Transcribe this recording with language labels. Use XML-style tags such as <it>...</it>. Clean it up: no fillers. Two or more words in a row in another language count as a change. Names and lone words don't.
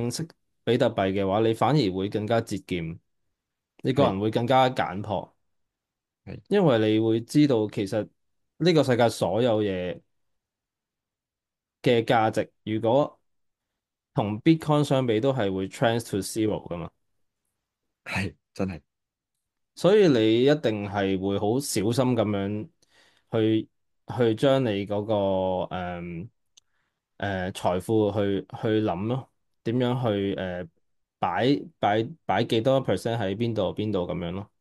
<yue>認識比特幣嘅話，你反而會更加節儉，你個係人會更加簡樸。係，因為你會知道其實呢個世界所有嘢嘅價值，如果同 Bitcoin 相比，都係會</yue> <en>trans to zero</en> <yue>噶嘛，係真係所以你一定係會好小心咁樣去去將你嗰個財富去諗咯，點樣去擺幾多 percent 喺邊度咁樣咯。</yue>